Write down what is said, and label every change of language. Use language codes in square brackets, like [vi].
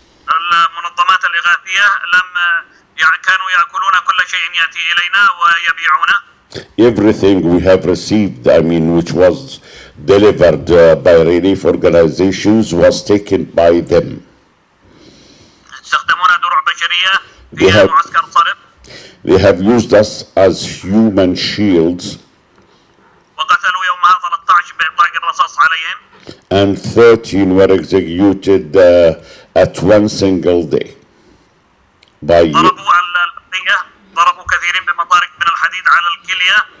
[ar] المنظمات الإغاثية كانوا يأكلون كل شيء يأتي إلينا ويبيعونه. [en] Everything we have received, which was delivered by relief organizations, was taken by them. [ar] استخدمون دروع بشرية فيها معسكر صرف. [en] They have used us as human shields. [ar] وقتلوا يومها 13 بإطلاق الرصاص عليهم. [en] And 13 were executed at one single day. [ar] ضربوا على البقية، ضربوا كثيرين بمطارق من الحديد على الكلية